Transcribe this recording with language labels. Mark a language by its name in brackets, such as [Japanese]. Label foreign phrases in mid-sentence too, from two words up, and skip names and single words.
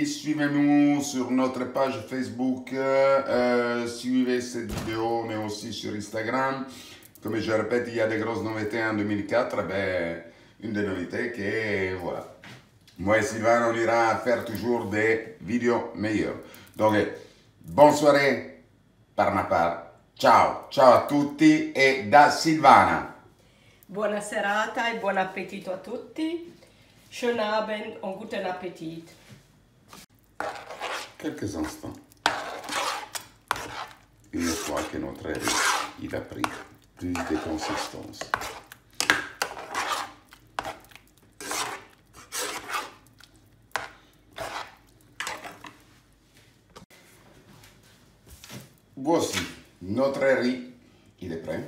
[French] Suivez-nous sur notre page Facebook, suivez cette vidéo, mais aussi sur Instagram. Comme je répète, il y a des grosses nouveautés en 2004. Ben, une des nouveautés que, voilà. Moi et Sylvain, on ira faire toujours des vidéos meilleures. Donc, bonne soirée par ma part. [Italian] Ciao, ciao a tutti e da Silvana. Buona serata e buon appetito a tutti. [German] Schönen Abend und guten Appetit. [French] Quelques instants. Une fois que notre riz il a pris plus de consistance. Voici notre riz, il est prêt.